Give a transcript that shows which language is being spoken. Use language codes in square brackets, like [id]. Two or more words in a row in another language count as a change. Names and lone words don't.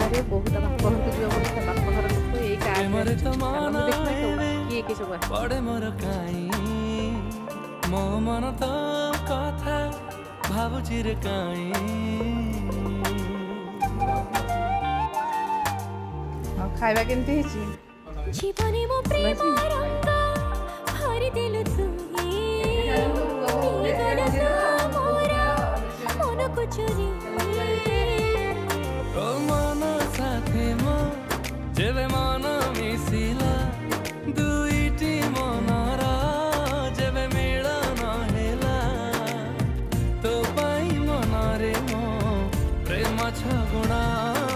[or] ବହୁତ ବାପ ଘରକୁ ଯିବ ବୋଲି ତା ବାପ ଘର ଲୋକ ଏଇ କାର୍ଡ କିଏ କିଏ ସବୁ ପଡେ ମୋର କାଇଁ ମୋ ମନ ତ କଥା ଭାବୁଛି ରେ କାଇଁ ଆଉ ଖାଇବା କେମିତି ହେଇଛି? ଜୀବନେ ମୋ ପ୍ରେମ ରଙ୍ଗ ଭରି ଦେଲୁ ତୁଇ ନେଲୁ ତ ମୋର ମନକୁ ଚୋରି ଓ ମନ ସାଥେ ମୋ ଯେବେ ମନ ମିଶିଲା ଦୁଇଟି ମନର ଯେବେ ମିଳନ ହେଲା ତୋ ପାଇଁ ମନରେ ମୋ ପ୍ରେମ ଛଗୁଣା